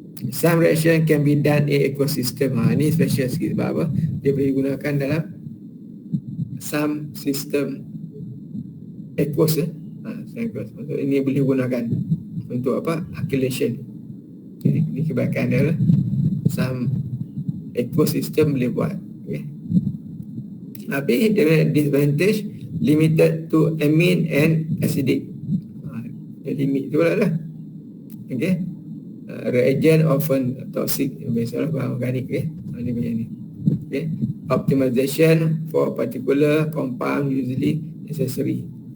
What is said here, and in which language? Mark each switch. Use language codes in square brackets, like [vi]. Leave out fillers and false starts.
[en] Some reaction can be done in ecosystem. [ms] Ini special sikit sebab apa? Dia boleh digunakan dalam [en] some system aqueous. [ms] Ini boleh digunakan untuk apa? Alkylation. Ini kebaikan dia lah. [en] Some ecosystem [ms] boleh buat. Okay. Tapi [en] disadvantage limited to amine and acidic. [ms] Limit tu lah. Okay. [en] Reagent often toxic, [ms] biasalah bahan organik. Ini macam ni. Okay. [en] Optimization for particular compound usually necessary.